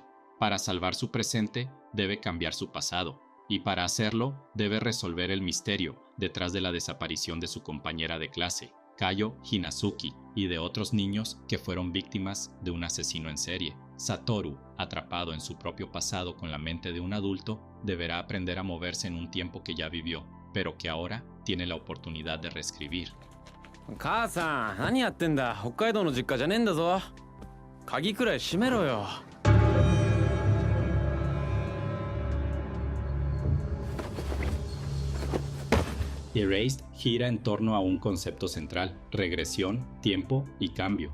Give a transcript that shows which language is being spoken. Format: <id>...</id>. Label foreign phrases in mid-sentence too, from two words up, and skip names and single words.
<es>Para salvar su presente, debe cambiar su pasado, y para hacerlo, debe resolver el misterio detrás de la desaparición de su compañera de clase, Kayo Hinazuki, y de otros niños que fueron víctimas de un asesino en serie. Satoru, atrapado en su propio pasado con la mente de un adulto, deberá aprender a moverse en un tiempo que ya vivió, pero que ahora tiene la oportunidad de reescribir.</es> <ja>母さん、何やってんだ。北海道の実家じゃねえんだぞ。鍵くらい閉めろよ。</ja> <es>Erased gira en torno a un concepto central: regresión, tiempo y cambio.</es>